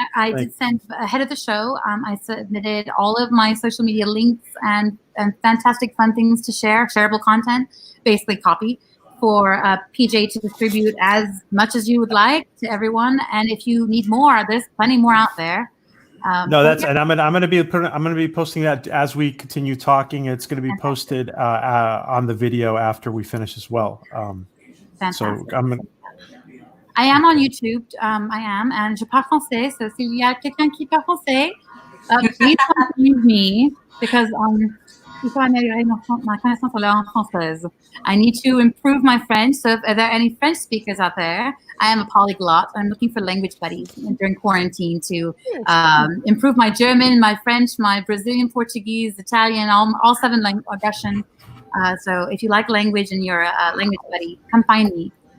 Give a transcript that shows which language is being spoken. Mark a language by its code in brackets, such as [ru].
[en] I did send ahead of the show. I submitted all of my social media links and fantastic fun things to share, shareable content, basically copy for PJ to distribute as much as you would like to everyone. And if you need more, there's plenty more out there. And I'm gonna be posting that as we continue talking. It's gonna be posted on the video after we finish as well. Fantastic. I am on YouTube. I am, and [fr] je parle français. So s'il y a quelqu'un qui parle français, [en] please don't leave me because [fr] il faut améliorer ma connaissance de la langue française. [en] I need to improve my French. So if there are any French speakers out there, I am a polyglot. I'm looking for language buddies during quarantine to improve my German, my French, my Brazilian Portuguese, Italian, all 7 languages, Russian. So if you like language and you're a language buddy, come find me.